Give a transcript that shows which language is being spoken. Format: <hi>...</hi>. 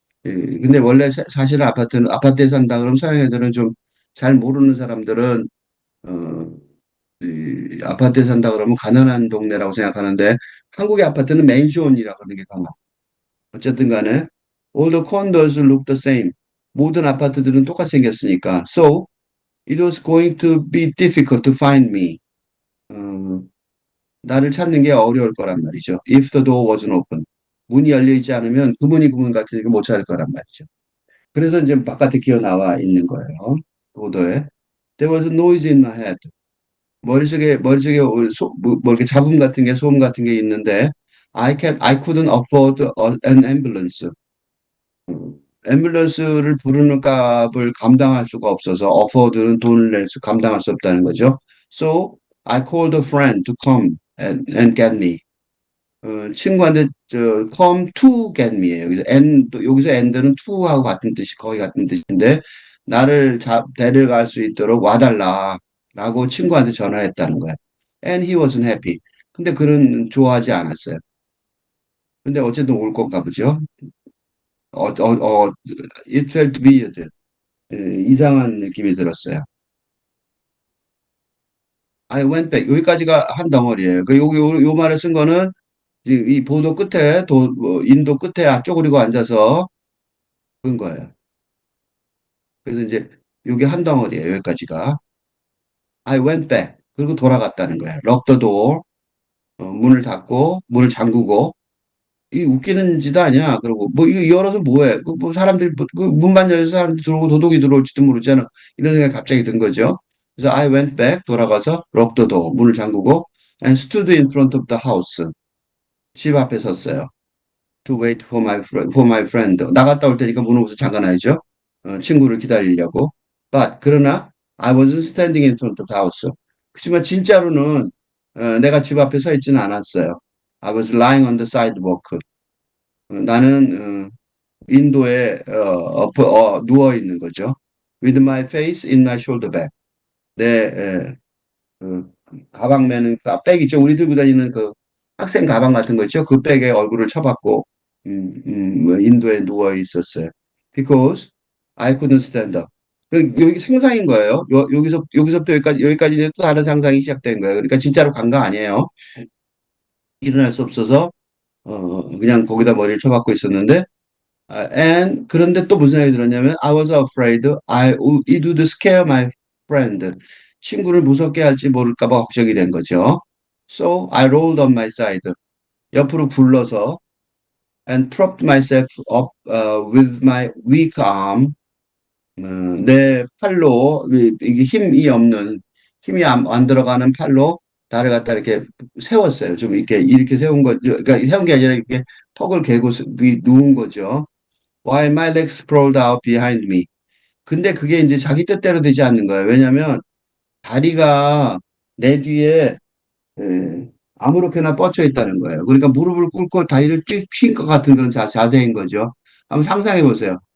<ko>예, 근데 원래 사실은 아파트에 산다 그러면 서양 애들은 좀 잘 모르는 사람들은, 어, 이 아파트에 산다 그러면 가난한 동네라고 생각하는데 한국의 아파트는 맨션이라고 하는 게 더 많아요. 어쨌든 간에</ko> <en>all the condos look the same.</en> <ko>모든 아파트들은 똑같이 생겼으니까.</ko> <en>So it was going to be difficult to find me.</en> <ko>어, 나를 찾는 게 어려울 거란 말이죠.</ko> <en>If the door wasn't open.</en> <ko>문이 열려 있지 않으면 그 문 같으니까 못 찾을 거란 말이죠. 그래서 이제 바깥에 기어 나와 있는 거예요. 보도에.</ko> <en>There was a noise in my head.</en> <ko>머릿속에 이렇게 잡음 같은 게, 소음 같은 게 있는데,</ko> <en>I couldn't afford an ambulance.</en> <ko>앰뷸런스를 부르는 값을 감당할 수가 없어서 어포드는 돈을 감당할 수 없다는 거죠.</ko> <en>So I called a friend to come and get me.</en> <ko>친구한테</ko> <en>come to get me예요.</en> <ko>여기서 and는 to하고 같은 뜻이 거의 같은 뜻인데 나를 데려갈 수 있도록 와달라라고 친구한테 전화했다는 거예요.</ko> <en>And he wasn't happy.</en> <ko>근데 그는 좋아하지 않았어요. 근데 어쨌든 올 건가 보죠.</ko> <en>it felt weird.</en> <ko>이상한 느낌이 들었어요.</ko> <en>I went back.</en> <ko>여기까지가 한 덩어리예요. 요 말을 쓴 거는 이 보도 끝에, 인도 끝에 쪼그리고 앉아서 그런 거예요. 그래서 이제 요게 한 덩어리예요. 여기까지가.</ko> <en>I went back.</en> <ko>그리고 돌아갔다는 거예요.</ko> <en>lock the door.</en> <ko>문을 닫고, 문을 잠그고, 이 웃기는 짓 아니야. 그리고 뭐 이거 열어서 뭐해? 뭐 사람들이 그 문만 열어서 사람들이 들어오고 도둑이 들어올지도 모르잖아. 이런 생각이 갑자기 든 거죠.</ko> <en>그래서 I went back 돌아가서 lock the door</en> <ko>문을 잠그고</ko> <en>and stood in front of the house</en> <ko>집 앞에 섰어요.</ko> <en>To wait for my friend.</en> <ko>나갔다 올 테니까 문을 우선 잠가놔야죠. 친구를 기다리려고.</ko> <en>But</en> <ko>그러나</ko> <en>I wasn't standing in front of the house.</en> <ko>그렇지만 진짜로는 내가 집 앞에 서 있지는 않았어요.</ko> <en>I was lying on the sidewalk.</en> <ko>나는 인도에 누워 있는 거죠.</ko> <en>With my face in my shoulder bag.</en> <ko>내 그 가방 매는 백 있죠. 우리 들고 다니는 그 학생 가방 같은 거 있죠. 그 백에 얼굴을 쳐박고 뭐 인도에 누워 있었어요.</ko> <en>Because I couldn't stand up.</en> <ko>여기 상상인 거예요. 여기서부터 여기까지 이제 또 다른 상상이 시작된 거예요. 그러니까 진짜로 간 거 아니에요. 일어날 수 없어서 그냥 거기다 머리를 쳐박고 있었는데 and 그런데 또 무슨 생각이 들었냐면</ko> <en>I was afraid it would scare my friend.</en> <ko>친구를 무섭게 할지 모를까 봐 걱정이 된 거죠.</ko> <en>So I rolled on my side.</en> <ko>옆으로 굴러서</ko> <en>and propped myself up with my weak arm.</en> <ko>내 팔로 이게 힘이 안 들어가는 팔로 나를 갖다 이렇게 세웠어요. 좀 이렇게 세운 거, 그러니까 세운 게 아니라 이렇게 턱을 개고 누운 거죠.</ko> <en>While my legs sprawled out behind me.</en> <ko>근데 그게 이제 자기 뜻대로 되지 않는 거예요. 왜냐면 다리가 내 뒤에 아무렇게나 뻗쳐 있다는 거예요. 그러니까 무릎을 꿇고 다리를 쭉 핀 것 같은 그런 자세인 거죠. 한번 상상해 보세요.</ko>